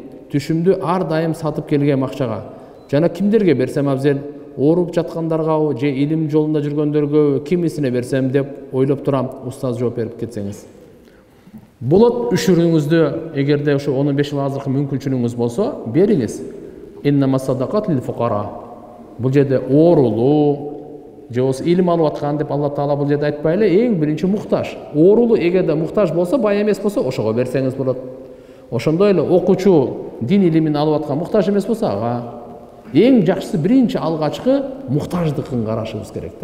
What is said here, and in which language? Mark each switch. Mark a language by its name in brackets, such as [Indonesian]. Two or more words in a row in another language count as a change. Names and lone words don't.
[Kyrgyz] Түшүмдү ар дайым сатып келгем акчага. Жана кимдерге берсем абзел? ооруп жаткандаргабы же илим жолунда жүргөндөргө кимисине берсем деп ойлоп турам, устаз жооп берип кетсеңиз. Болот үшүрүңүздү эгерде ошо 15 жыл азыркы мүмкүнчүлүгүңүз болсо бериңиз. [Arabic] إنما الصدقات للفقراء. [Kyrgyz] Бул жерде оорулуу же болбосо илим алып аткан деп Алла Таала бул жерде айтпай эле, эң биринчи муктаж. Оорулуу эгерде муктаж болсо, бай эмес болсо, ошого берсеңиз болот. Ошондой эле окуучу дин илимин алып аткан муктаж эмес болсо, ага эң жакшысы биринчи алгачкы муктаждыкын карашыбыз керек да.